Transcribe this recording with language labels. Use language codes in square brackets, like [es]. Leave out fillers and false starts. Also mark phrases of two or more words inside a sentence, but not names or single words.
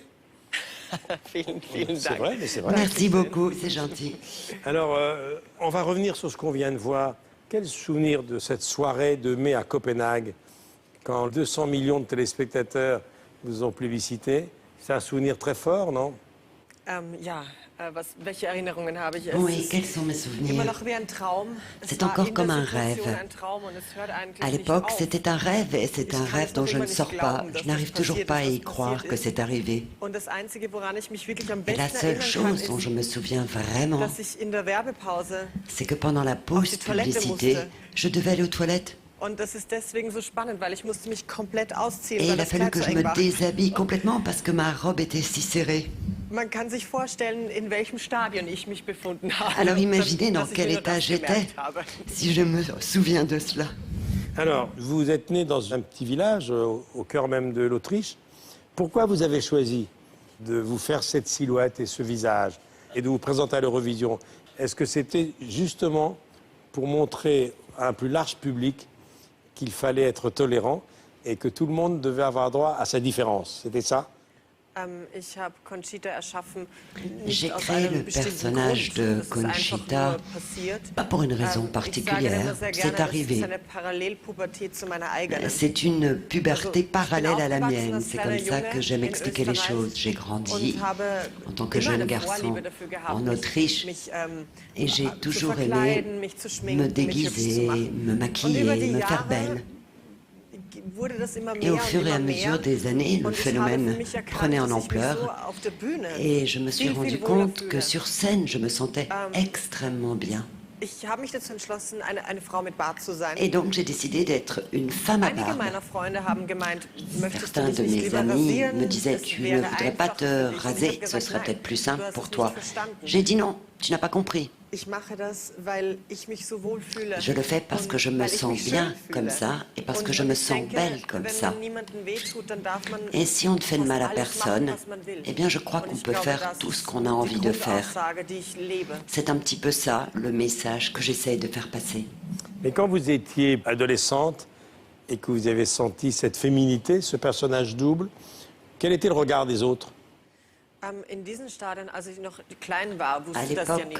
[fr] C'est vrai, mais c'est vrai. Merci beaucoup, c'est gentil. Alors, on va revenir sur ce qu'on vient de voir. Quel souvenir de cette soirée de mai à Copenhague, quand 200 millions de téléspectateurs vous ont plébiscité? C'est un souvenir très fort, non? [de] Welche Erinnerungen habe ich? [fr] Oui, quels sont mes [de] immer [fr] souvenirs? [de] noch wie ein Traum. [fr] C'est encore comme un rêve. À l'époque, c'était un rêve et c'est un rêve dont je ne sors pas. Je n'arrive toujours pas à y croire que c'est arrivé. Et la seule chose dont je me souviens vraiment, c'est que pendant la pause publicité, je devais aller aux toilettes. Et il a fallu que je me déshabille complètement parce que ma robe était si serrée. [de] Man kann sich vorstellen, in welchem Stadion ich mich befunden habe. [fr] Alors imaginez dans [de] dass ich [fr] quel [de] mir nur [fr] état [de] das [fr] j'étais, [de] gemerkt habe. [fr] si je me souviens de cela. Alors, vous êtes né dans un petit village au cœur même de l'Autriche. Pourquoi vous avez choisi de vous faire cette silhouette et ce visage et de vous présenter à l'Eurovision? Est-ce que c'était justement pour montrer à un plus large public qu'il fallait être tolérant et que tout le monde devait avoir droit à sa différence? C'était ça? [de] Ich habe Conchita erschaffen, [fr] J'ai [de] nicht aus [fr] créé [de] einem [fr] le [de] bestimmten [fr] personnage [de] Grund. [fr] de [de] Das ist einfach [fr] Conchita, [de] nur passiert. [fr] pas pour une raison [de] Ich sage [fr] particulière, [de] immer sehr [fr] c'est [de] gerne, das [fr] arrivé. [de] ist eine Parallelpubertät zu meiner eigenen. [fr] C'est une puberté parallèle à la [de] aufgewachsen [fr] mienne, [de] als [fr] c'est comme [de] kleiner [fr] ça [de] Junge [fr] que j'aime [de] in [fr] expliquer les [de] Österreich [fr] choses. J'ai grandi [de] und habe [fr] en tant que [de] immer [fr] jeune [de] eine [fr] garçon [de] Vorliebe dafür gehabt, [fr] en Autriche et j'ai [de] zu [fr] toujours aimé [de] verkleiden, mich zu schminken, [fr] me [de] mich hübsch zu [fr] déguiser, [de] machen. [fr] me [de] Und über [fr] maquiller, [de] die [fr] me faire [de] Jahre [fr] belle. [de] wurde das immer [fr] Et [de] mehr [fr] au [de] und [fr] fur et à [de] immer [fr] mesure [de] mehr. [fr] des années, le [de] Und ich habe für [fr] phénomène [de] mich erkannt, [fr] prenait en [de] dass ich mich so [fr] ampleur [de] auf der Bühne [fr] et je me suis [de] viel, viel [fr] rendu [de] wohler [fr] compte [de] fühle. [fr] que sur scène, je me sentais extrêmement bien. [de] Ich habe mich dazu entschlossen, eine Frau mit Bart zu sein. [fr] Et donc j'ai décidé d'être une femme à [de] Einige [fr] barbe. [de] meiner Freunde haben gemeint, möchtest du [fr] Certains [de] dich [fr] de [de] nicht [fr] mes [de] lieber [fr] amis [de] rasieren? [fr] me disaient, [de] Es [fr] tu ne [de] wäre [fr] voudrais pas [de] einfacher [fr] te [de] für dich. Und ich [fr] raser, [de] habe [fr] ce [de] gesagt, [fr] serait [de] nein, [fr] peut-être plus [de] du [fr] simple [de] hast [fr] pour [de] es [fr] toi. [de] nicht verstanden. [fr] J'ai dit non, tu n'as pas compris. [de] Ich mache das, weil ich mich so wohl fühle. [fr] Je le fais parce [de] und [fr] que je me [de] weil ich [fr] sens [de] mich [fr] bien [de] schön [fr] comme [de] fühle. [fr] ça et parce que je [de] Und [fr] me [de] ich [fr] sens [de] denke, [fr] belle comme [de] wenn [fr] ça. [de] man niemandem wehtut, dann darf man [fr] Et si on ne fait de [de] fast [fr] mal à [de] alles [fr] personne, [de] machen, was man will. [fr] eh bien je crois [de] Und [fr] qu'on [de] ich [fr] peut [de] glaube, [fr] faire [de] das [fr] tout ce [de] ist [fr] qu'on a [de] die [fr] envie de faire. [de] Grundaussage, die ich lebe. [fr] C'est un petit peu ça, le message que j'essaye de faire passer. Mais quand vous étiez adolescente et que vous avez senti cette féminité, ce personnage double, quel était le regard des autres? [de] In diesen Stadien, als ich noch klein war, [fr] À [de] wusste das ja [fr] l'époque,